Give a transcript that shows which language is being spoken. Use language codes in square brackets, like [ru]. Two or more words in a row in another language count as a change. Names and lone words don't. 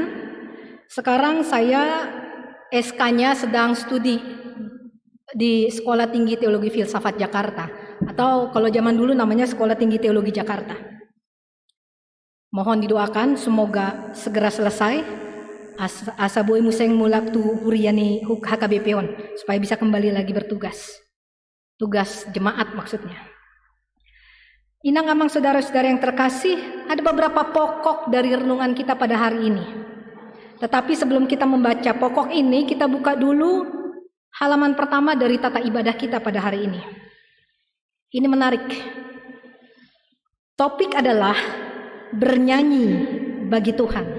[id] Sekarang saya SK-nya sedang studi di Sekolah Tinggi Teologi Filsafat Jakarta, atau kalau zaman dulu namanya Sekolah Tinggi Teologi Jakarta. Mohon didoakan semoga segera selesai. [bbc] Asa boy museng mulak tu huriani HKBP-on [id] supaya bisa kembali lagi bertugas. Tugas jemaat maksudnya. [bbc] Inang amang [id] saudara-saudara yang terkasih, ada beberapa pokok dari renungan kita pada hari ini. Tetapi sebelum kita membaca pokok ini, kita buka dulu halaman pertama dari tata ibadah kita pada hari ini. Ini menarik. Topik adalah bernyanyi bagi Tuhan.